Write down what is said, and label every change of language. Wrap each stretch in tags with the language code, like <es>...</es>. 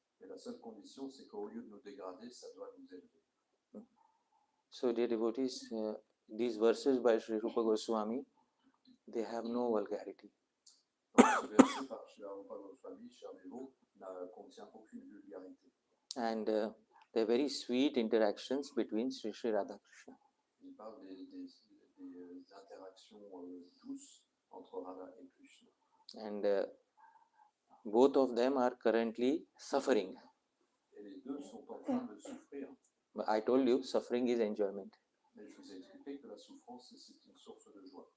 <fr>Et la seule condition, c'est qu'au lieu de nous dégrader, ça doit nous élever.</fr> <en>So dear devotees, these verses by Sri Rupa Goswami, they have no vulgarity.</en> <fr>Donc ce verset par Srila Rupa Goswami, cher dévot, ne contient aucune vulgarité.</fr> <en>And they're very sweet interactions between Sri Sri Radha Krishna.</en> <fr>Il parle des interactions douces entre Radha et Krishna.</fr> <en>And both of them are currently suffering.</en> <fr>Et les deux sont en train de souffrir.</fr> <en>But I told you, suffering is enjoyment.</en> <fr>Mais je vous ai expliqué que la souffrance, c'est une source de joie.</fr>